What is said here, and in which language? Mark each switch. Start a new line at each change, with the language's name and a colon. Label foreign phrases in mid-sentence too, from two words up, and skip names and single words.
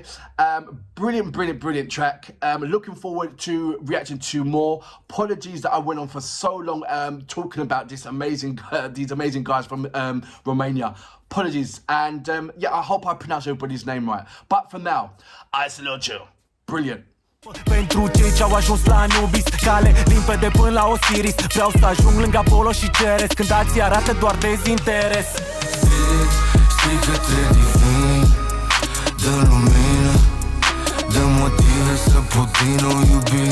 English: Brilliant track. Looking forward to reacting to more. Apologies that I went on for so long talking about these amazing guys from Romania. Apologies, and yeah, I hope I pronounce everybody's name right. But for now, I salute you. Brilliant.
Romanian: Pentru cei ce-au ajuns la Anubis, cale limpede până la Osiris. Vreau să ajung lângă Apollo și Ceres, când alții arată doar dezinteres. Strigă-te divin, dă lumină, dă motive să pot din nou iubi.